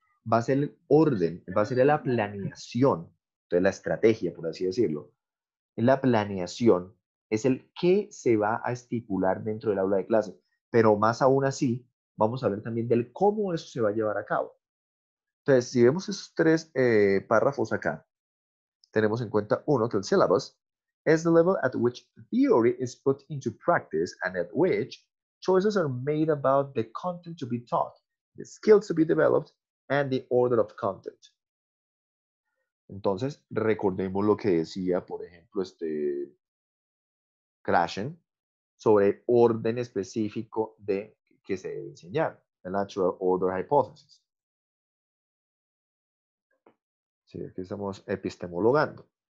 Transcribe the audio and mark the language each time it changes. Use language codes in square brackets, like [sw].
[es] Va a ser el orden, va a ser la planeación, entonces la estrategia, por así decirlo. En la planeación es el qué se va a estipular dentro del aula de clase, pero más aún así, vamos a hablar también del cómo eso se va a llevar a cabo. Entonces, si vemos esos tres párrafos acá, tenemos en cuenta uno, que el [en] syllabus is the level at which theory is put into practice and at which choices are made about the content to be taught, the skills to be developed, and the order of content. [es] Entonces, recordemos lo que decía, por ejemplo, Krashen sobre orden específico de que se debe enseñar. [en] the natural order hypothesis. [es] Sí, aquí estamos epistemologando.